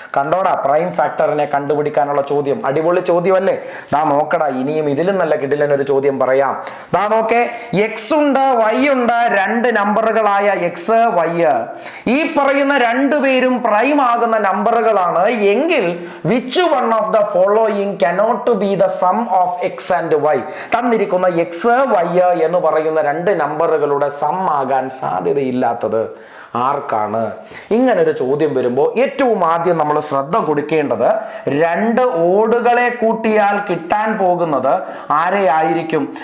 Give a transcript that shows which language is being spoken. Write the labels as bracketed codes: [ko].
[ml] കണ്ടോടാ, പ്രൈം ഫാക്ടറിനെ കണ്ടുപിടിക്കാനുള്ള ചോദ്യം അടിപൊളി ചോദ്യമല്ലേ? നോക്കടാ, ഇനിയും ഇതിലും നല്ല കിടിലൻ ഒരു ചോദ്യം പറയാം. നോക്കേ, എക്സ് ഉണ്ട്, വൈ ഉണ്ട്, 2 നമ്പറുകളായ എക്സ്, വൈ. ഈ പറയുന്ന 2 പേരും പ്രൈം ആകുന്ന നമ്പറുകളാണ്. എങ്കിൽ [en] which one of the following cannot be the sum of x and y? [ml] തന്നിരിക്കുന്ന x, y എന്ന് പറയുന്ന 2 നമ്പറുകളുടെ സം ആകാൻ സാധ്യതയില്ലാത്തത് ആർക്കാണ്? ഇങ്ങനൊരു ചോദ്യം വരുമ്പോൾ ഏറ്റവും ആദ്യം നമ്മൾ ശ്രദ്ധ കൊടുക്കേണ്ടത് 2 ഓടുകളെ കൂട്ടിയാൽ കിട്ടാൻ പോകുന്നത് ആരെയായിരിക്കും?